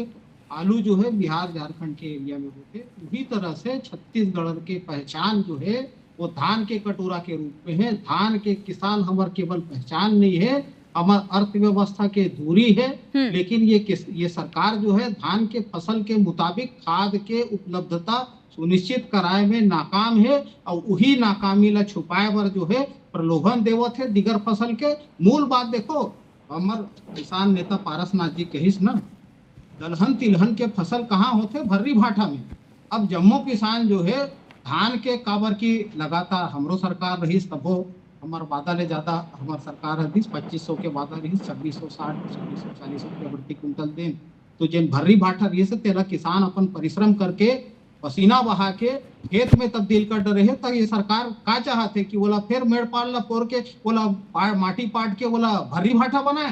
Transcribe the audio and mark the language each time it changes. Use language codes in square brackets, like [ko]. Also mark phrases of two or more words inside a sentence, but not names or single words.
[hne] आलू जो है बिहार झारखंड के एरिया में होते। उसी तरह से छत्तीसगढ़ के पहचान जो है वो धान के कटोरा के रूप में है। धान के किसान हमार केवल पहचान नहीं है, हमार अर्थव्यवस्था के धूरी है। लेकिन ये सरकार जो है धान के फसल के मुताबिक खाद के उपलब्धता सुनिश्चित कराए में नाकाम है और वही नाकामी ला छुपाए बर जो है प्रलोभन देवत है दिगर फसल के। मूल बात देखो, हमार किसान नेता पारसनाथ जी कहिस ना, दलहन तिलहन के फसल कहाँ होते? भर्री भाटा में। अब जम्मू किसान जो है धान के काबर की लगातार हमरो सरकार रही, तबो हमार वादा ले ज्यादा हमार सरकार रही 2500 के वादा रही, 2660 2640 रुपया प्रति क्विंटल दें। तो जिन भर्री भाटा रही से तेरा किसान अपन परिश्रम करके पसीना बहा के खेत में तब्दील कर रहे हैं। तो ये सरकार का चाहते कि बोला फिर मेड़ पाल ला पोर के बोला माटी पाट के बोला भर्री भाटा बनाए।